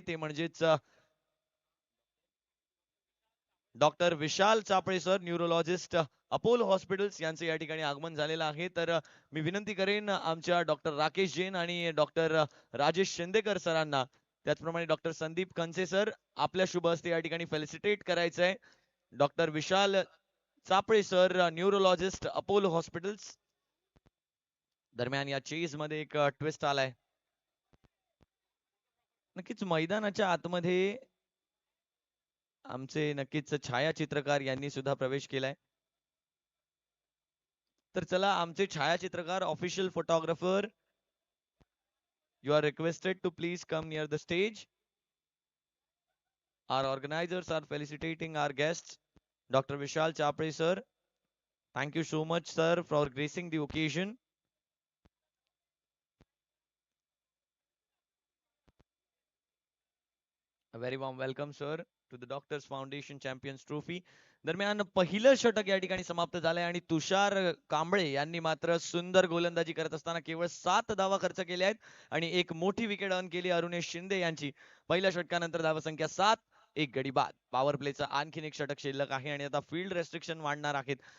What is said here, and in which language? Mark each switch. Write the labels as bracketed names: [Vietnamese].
[Marathi] ते म्हणजेच डॉक्टर विशाल चापळे sir neurologist Apollo hospitals यांचे या ठिकाणी आगमन झालेलं आहे. तर मी विनंती करेन आमच्या डॉक्टर राकेश जैन आणि डॉक्टर राजेश शिंदेकर सरांना, त्याचप्रमाणे डॉक्टर संदीप कंसे सर, आपल्या शुभ हस्ते या ठिकाणी फेलिसिटेट करायचं आहे. डॉक्टर विशाल चापळे सर न्यूरोलॉजिस्ट अपोलो हॉस्पिटल्स. दरम्यान या चेज मध्ये एक ट्विस्ट आलाय. नक्कीच मैदानाच्या आतमध्ये आमचे नक्कीच छायाचित्रकार यांनी सुद्धा प्रवेश केलाय. तर चला, आमचे छायाचित्रकार [English] Official photographer, you are requested to please come near the stage. Our organizers are felicitating our guests, Dr. Vishal Chapre sir. Thank you so much sir for gracing the occasion. A very warm welcome sir to the Doctors Foundation Champions Trophy. [Marathi] दरम्यान पहिलं षटक या ठिकाणी समाप्त झालंय आणि तुषार कांबळे यांनी मात्र सुंदर गोलंदाजी करत असताना केवळ 7 धावा खर्च केल्या आहेत आणि एक मोठी विकेट अर्न केली अरुणेश शिंदे यांची. पहिल्या षटकानंतर धावसंख्या 7, एक गडी बाद. पॉवर प्लेचा आणखीन एक षटक शिल्लक आहे आणि आता फील्ड रेस्ट्रिक्शन वाढणार आहेत.